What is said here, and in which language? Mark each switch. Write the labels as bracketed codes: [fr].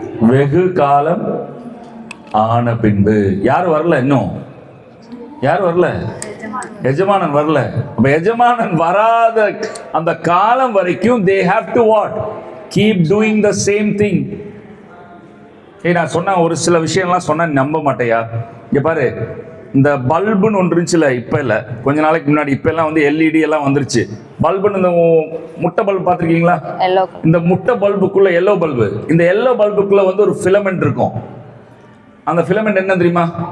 [ta] வெகு காலம் ஆன பின்பு யார் வரல? இன்னும் யார் வரல? எஜமானன் வரல. அப்ப எஜமானன் வராத அந்த காலம் வரைக்கும் [en] they have to what? Keep doing the same thing. [ta] நான் சொன்ன ஒரு சில விஷயம்லாம் சொன்னா நம்ப மாட்டேயா? இங்க பாரு, இந்த பல்புன்னு ஒன்று இருந்துச்சுல, இப்ப இல்ல, கொஞ்ச நாளைக்கு முன்னாடி. இப்ப எல்லாம் எல்இடி எல்லாம் வந்துருச்சு. பல்புன்னு இந்த முட்டை பல்பு பார்த்துருக்கீங்களா? இந்த முட்டை பல்புக்குள்ள எல்லோ பல்பு, இந்த எல்லோ பல்புக்குள்ள ஒரு ஃபிலமெண்ட் இருக்கும். அந்த ஃபிலமெண்ட் என்ன தெரியுமா?